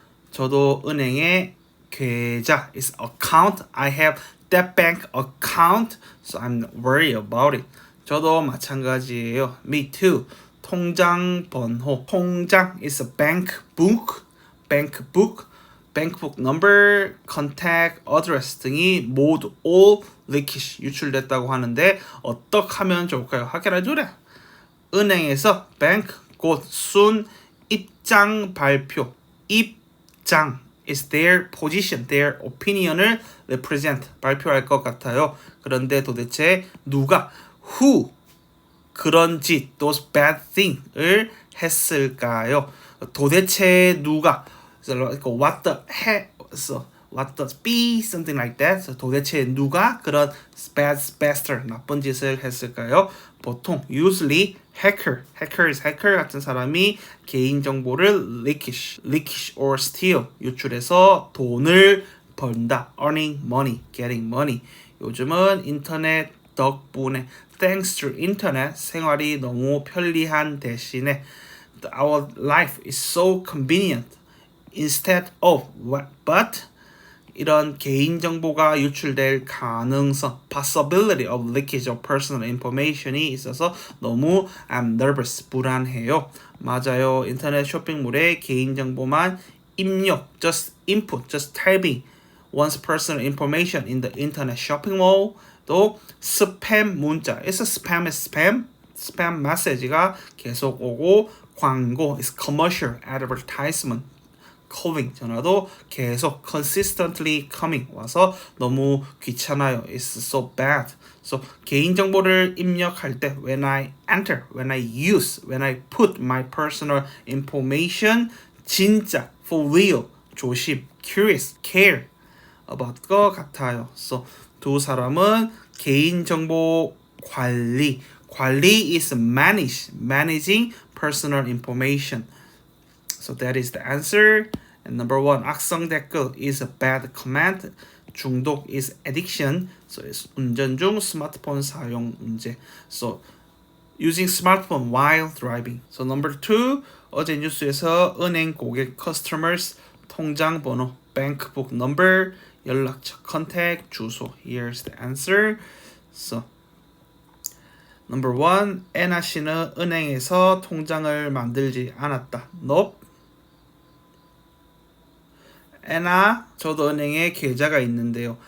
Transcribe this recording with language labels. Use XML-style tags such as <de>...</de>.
<ko>저도 은행의 계좌 is account.</ko> <en>I have that bank account, so I'm not worried about it.</en> <ko>저도 마찬가지예요.</ko> <en>Me too.</en> <ko>통장 번호.</ko> <en>통장 is a bank book. bank book number, contact, address 등이 모두 all leakage</en> <ko>유출됐다고 하는데 어떻게 하면 좋을까요? 확인해 주래. 은행에서 bank 곧 순 입장 발표.</ko> <en>입장 is their position, their opinion을 represent</en> <ko>발표할 것 같아요. 그런데 도대체 누가 who 그런 짓</ko> <en>those bad thing</en> <ko>을 했을까요? 도대체 누가</ko> <en>what the heck, so what the be, something like that.</en> <ko>So 도대체 누가 그런 bad 나쁜 짓을 했을까요? 보통 usually hacker 같은 사람이 개인 정보를</ko> <en>leakage or steal</en> <ko>유출해서 돈을 번다.</ko> <en>earning money, getting money.</en> <ko>요즘은 인터넷 덕분에</ko> <en>thanks to internet</en> <ko>생활이 너무 편리한 대신에</ko> <en>our life is so convenient. Instead of what, but</en> <ko>이런 개인정보가 유출될 가능성,</ko> <en>possibility of leakage of personal information</en> <ko>이 있어서 너무</ko> <en>I'm nervous,</en> <ko>불안해요. 맞아요. 인터넷 쇼핑몰에 개인정보만 입력,</ko> <en>just input, just typing one's personal information in the internet shopping mall.</en> <ko>또 스팸 문자,</ko> <en>it's a spam, is spam.</en> <ko>스팸 메시지가 계속 오고 광고,</ko> <en>is commercial, advertisement.</en> <ko>calling 전화도 계속</ko> <en>consistently coming</en> <ko>와서 너무 귀찮아요.</ko> <en>It's so bad. So</en> <ko>개인정보를 입력할 때</ko> <en>when I enter, when I use, when I put my personal information 진짜 for real 조심, curious, care about 것 같아요. So</en> <ko>두 사람은 개인정보 관리</ko> <en>is managing personal information. So that is the answer. And number one, 악성 댓글 is a bad comment. 중독 is addiction.</en> <ko>So it's 운전 중 스마트폰 사용 문제.</ko> <en>So using smartphone while driving. So number two,</en> <ko>어제 뉴스에서 은행 고객</ko> <en>customers 통장 번호, bank book number, 연락처 contact 주소. Here's the answer.</en> <ko>So number one, 애나 씨는 은행에서 통장을 만들지 않았다.</ko> <en>Nope.</en> <ko>애나, 저도 은행에 계좌가 있는데요.</ko>